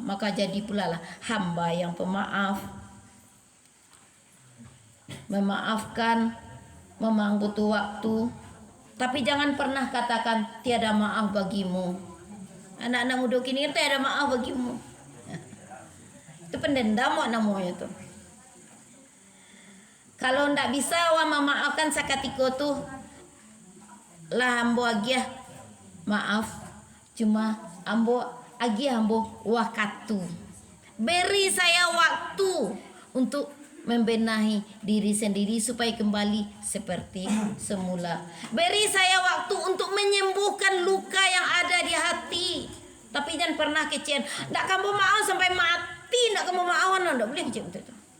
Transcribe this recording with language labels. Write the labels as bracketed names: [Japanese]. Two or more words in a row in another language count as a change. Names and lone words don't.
[Indonesian] Maka jadi pula lah hamba yang pemaaf. Memaafkan memang butuh waktu, tapi jangan pernah katakan tiada maaf bagimu. Anak-anak muda kini tiada maaf bagimu. Itu pendendam namanya tuh. [Minangkabau] Kalau ndak bisa wa memaafkan sakatiko tuh lah ambo agia maaf, cuma ambo agia ambo waktu. [Indonesian] Beri saya waktu untuk membenahi diri sendiri supaya kembali seperti semula. Beri saya waktu untuk menyembuhkan luka yang ada di hati. Tapi jangan pernah kecewa. Ndak kamu mau sampai mati, ndak kamu mau ndak boleh kecewa itu.